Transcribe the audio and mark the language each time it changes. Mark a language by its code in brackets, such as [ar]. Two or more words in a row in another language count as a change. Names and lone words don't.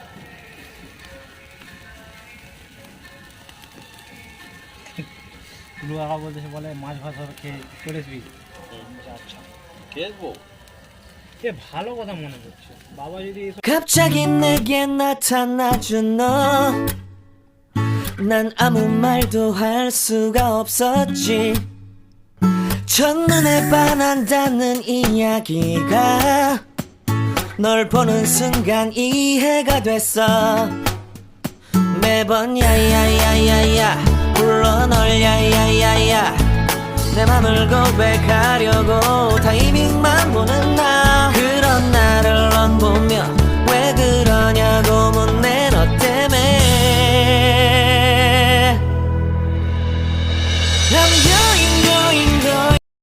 [bn] টুলু কাকা বলতেছে, বলে মাছ ভাত হবে, খেয়ে চলে আসবি। আচ্ছা খেয়েবো, এ ভালো কথা মনে করছে বাবা। যদি [ko] 갑자기 내게 나타나준 너, 난 아무 말도 할 수가 없었지. 첫눈에 반한다는 이야기가 널 보는 순간 이해가 됐어. 매번 야야야야야 불러 널 야야야야, 내 맘을 고백하려고 타이밍만 보는 나. 그런 나를 넌 보며 왜 그러냐고 묻네, 너 때문에. [en] I'm going.